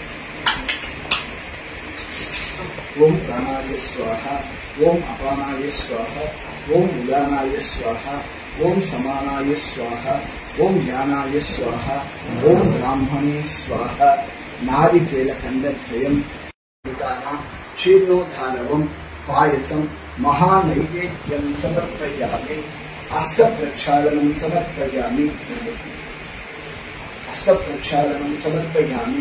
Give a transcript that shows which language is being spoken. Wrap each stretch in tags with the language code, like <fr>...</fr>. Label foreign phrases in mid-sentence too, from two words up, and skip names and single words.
<sa>प्राणाय स्वाहा ओम अपानाय स्वाहा ओम उदानाय स्वाहा ओम समानाय स्वाहा ఓం జ్ఞానాయ స్వాహ, ఓం బ్రాహ్మణే స్వాహ. నారికేళఖండద్వయం క్షీర్ణోధారవం పాయసం మహానైవేద్యం సమర్పయామి. హస్తప్రక్షాళనం సమర్పయామి. హస్తప్రక్షాళనం సమర్పయామి.</sa>